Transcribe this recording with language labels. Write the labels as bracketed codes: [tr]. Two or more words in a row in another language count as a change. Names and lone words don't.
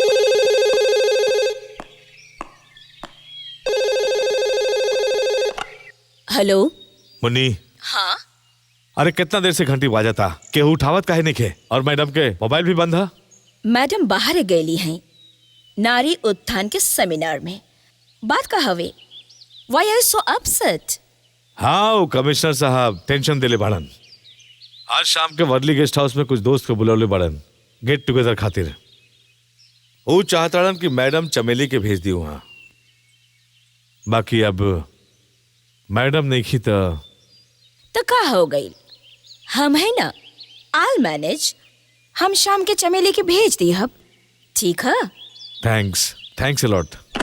[bho] हेलो मुन्नी। हाँ अरे कितना देर से घंटी बाजा था, केहू उठावत काहे नहीं खे? और मैडम के मोबाइल भी बंद है। मैडम बाहर गईली हैं नारी उत्थान के सेमिनार में। बात का हवे, [en] why are you so upset? [bho] हाँ वो कमिश्नर साहब टेंशन दिले बाड़न। आज शाम के वर्ली गेस्ट हाउस में कुछ दोस्त को बुलौले बाड़न [en] get together [bho] खातिर। वो चाहताड़न कि मैडम चमेली के भेज दी वहां। बाकी अब मैडम नहीं खी तो का हो गई? हम है ना, [en] all manage. [bho] हम शाम के चमेली के भेज दी हब, ठीक है? [en] thanks thanks a lot.